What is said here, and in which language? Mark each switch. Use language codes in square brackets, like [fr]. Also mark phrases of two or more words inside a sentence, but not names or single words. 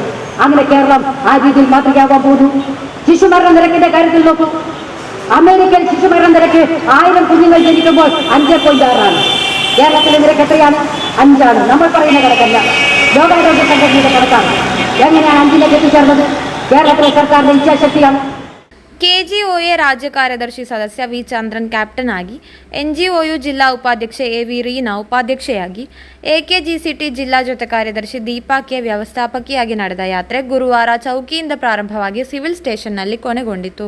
[ml] അങ്ങനെ കേരളം ആ രീതിയിൽ മാതൃകയാവാൻ പോകുന്നു. ശിശുമരണ നിരക്കിന്റെ കാര്യത്തിൽ നോക്കൂ. അമേരിക്കൻ ശിശുമരണ നിരക്ക് 1000 കുഞ്ഞുങ്ങൾ ജനിക്കുമ്പോൾ 5.6 കേരളത്തിലെ നിരക്ക് എത്രയാണ്? 5. നമ്മൾ പറയുന്ന കണക്കല്ല, ലോകാരോഗ്യ സംഘടനയുടെ കണക്കാണ്. എങ്ങനെയാണ് 5ലേക്ക് എത്തിച്ചേർന്നത്? കേരളത്തിലെ സർക്കാരിന്റെ ഇച്ഛാശക്തിയാണ്. [kn] KGOA ರಾಜ್ಯ ಕಾರ್ಯದರ್ಶಿ ಸದಸ್ಯ ವಿ ಚಂದ್ರನ್ ಕ್ಯಾಪ್ಟನ್ ಆಗಿ, NGOU ಜಿಲ್ಲಾ ಉಪಾಧ್ಯಕ್ಷೆ AV ರೀನಾ ಉಪಾಧ್ಯಕ್ಷೆಯಾಗಿ, AKGCT ಜಿಲ್ಲಾ ಜೊತೆ ಕಾರ್ಯದರ್ಶಿ ದೀಪಾ ಕೆ ವ್ಯವಸ್ಥಾಪಕಿಯಾಗಿ ನಡೆದ ಯಾತ್ರೆ ಗುರುವಾರ ಚೌಕಿಯಿಂದ ಪ್ರಾರಂಭವಾಗಿ ಸಿವಿಲ್ ಸ್ಟೇಷನ್ನಲ್ಲಿ ಕೊನೆಗೊಂಡಿತು.